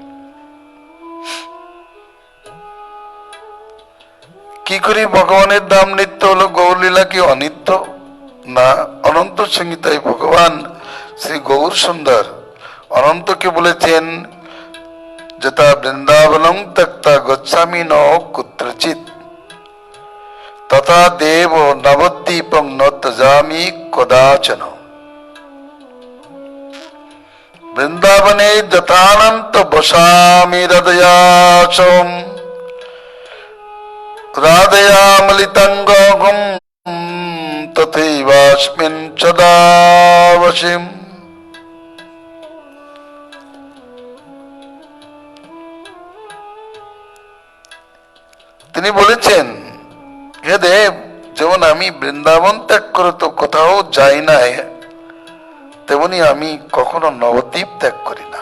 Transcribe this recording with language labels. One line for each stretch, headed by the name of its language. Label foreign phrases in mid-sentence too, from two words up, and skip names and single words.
Bangla: কি করে ভগবানের ধাম নিত্য হলো, গৌরলীলা কি অনিত্য? না, অনন্ত সংহিতায় ভগবান শ্রী গৌর সুন্দর অনন্তকে বলেছেন,
Sanskrit: যথা বৃন্দাবনং ত্যক্তা গচ্ছামি ন কুত্রচিৎ তথা দেব নবদ্বীপং ন ত্যজামি কদাচন। বৃন্দাবনে যথানন্ত বসামি হৃদয়াচম রাধয়ামলিতঙ্গম তথৈবাস্মিন সদা বসিম।
Bangla: তিনি বলেছেন, হে দেব, যেমন আমি বৃন্দাবন ত্যাগ করে তো কোথাও যাই না, তেমনি আমি কখনো নবদ্বীপ ত্যাগ করি না।